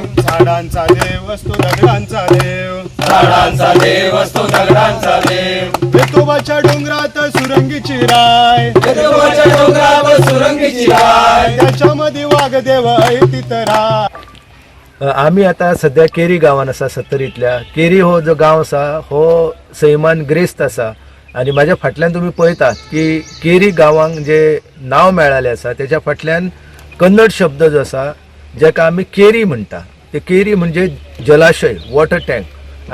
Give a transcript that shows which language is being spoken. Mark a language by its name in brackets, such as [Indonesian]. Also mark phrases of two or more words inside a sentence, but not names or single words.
[Marathi] झाडांचा देव असतो दगडांचा देव, झाडांचा देव असतो दगडांचा देव, वेतोबाच्या डोंगरात सुरंगीची राय, वेतोबाच्या डोंगरावर सुरंगीची राय, त्याच्यामध्ये वाघदेव आहे तिथं राय। [Konkani] आम्ही आता सध्या केरी गावान आसा सत्तरीतल्या। केरी हो जो गाव आसा हो सैमान ग्रेस्त आसा आणि माझ्या फाटल्यान तुम्ही पळयतात की केरी गावांक जे नाव मेळालें आसा त्याच्या फाटल्यान कन्नड शब्द जो आसा जाका आमी केरी म्हणटा, ते केरी म्हणजे जलाशय, [English] water tank.